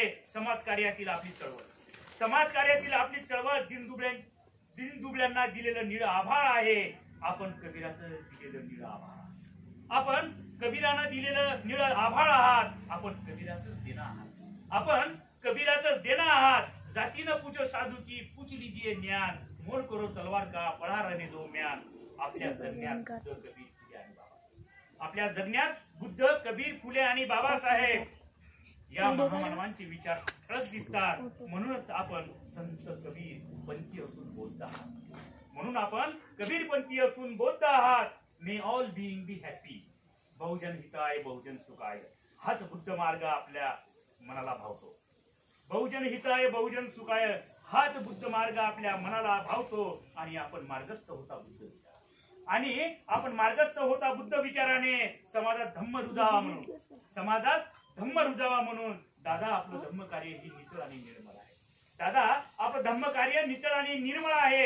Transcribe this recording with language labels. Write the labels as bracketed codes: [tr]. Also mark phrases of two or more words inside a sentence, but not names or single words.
[mr] समाजकार्यातील आपली चळवळ, समाजकार्यातील आपली चळवळ दिनदुबळ्यांना दिलेलं निळं आभाळ आहे. आपण कबीराचं दिलेलं निळं आभाळ, आपण कबीरानं दिलेलं निळं आभाळ आहात. आपण कबीराचं देणं आहात. आपण कबीराचं देणं आहात. [hi] जातीनं पूजो साधू की पूछ लीजिए ज्ञान, मोल करो तलवार का पळा रहने दो म्यान. [mr] आपल्या जगण्यात बुद्ध, कबीर, फुले आणि बाबा, आपल्या जगण्यात बुद्ध, कबीर, फुले आणि बाबासाहेब या महामानवांचे विचार ठळक दिसतात. म्हणूनच आपण संत कबीर पंथी असून बौद्ध आहात. म्हणून आपण कबीर पंथी असून बौद्ध आहात. [en] May all being be happy, [sa] बहुजन हिताय बहुजन सुखाय, [mr] हाच बुद्ध मार्ग आपल्या मनाला भावतो. [sa] बहुजन हिताय बहुजन सुखाय [mr] हाच बुद्ध मार्ग आपल्या मनाला भावतो. आणि आपण मार्गस्थ होता बुद्ध विचार, आणि आपण मार्गस्थ होता बुद्ध विचाराने समाजात धम्म रुजावा म्हणून, समाजात धम्म रुजावा म्हणून. दादा, आपलं धम्म कार्य ही नितळ आणि निर्मळ आहे. दादा, आपलं धम्म कार्य नितळ आणि निर्मळ आहे.